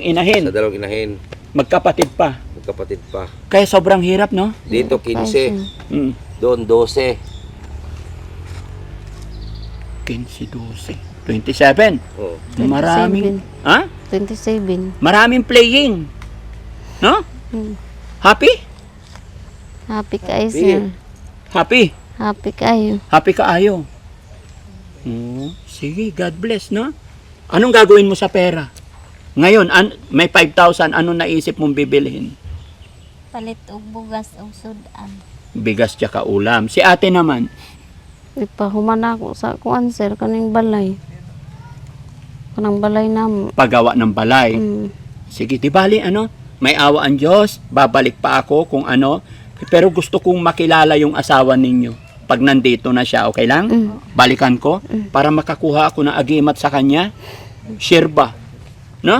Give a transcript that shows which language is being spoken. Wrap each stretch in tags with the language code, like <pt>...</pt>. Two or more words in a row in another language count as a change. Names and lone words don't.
<tl>inahin. 2 inahin, Magkapatid pa. magkapatid pa. Kaya sobrang hirap, no? Dito 15, Mm. doon 12. 15, 12, 27. Oh. Maraming, ha? 27. Maraming playing. No? Mm. Happy? Happy kayo, sir. Happy. Happy kayo. Happy ka ayo. Sige,</tl> <en>God bless,</en> <tl>no? Anong gagawin mo sa pera? Ngayon, may 5,000, anong naisip mong bibilhin?</tl> <ceb>Palit og bugas og sudan.</ceb> <tl>Bigas tsaka ulam. Si ate naman,</tl> <ceb>Ipahuman ako sa kuan, sir, kaning balay. Kanang balay nam.</ceb> <tl>pagawa ng balay. Mm. Sige, di bali, ano? May awa ang Diyos, babalik pa ako kung ano. Pero gusto kong makilala yung asawa ninyo. Pag nandito na siya, okay lang? Mm. Balikan ko para makakuha ako ng agimat sa kanya. Share ba? No?</tl>